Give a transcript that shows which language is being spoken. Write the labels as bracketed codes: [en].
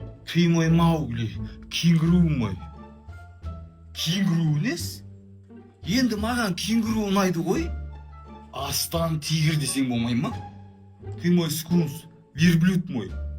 [ru] Ты мой Маугли, кенгуру мой. [kk] Кенгуру нес? Енді маған кенгуру ұнайды ғой. Астан тигр десең болмай ма? [ru] Ты мой скунс, верблюд мой.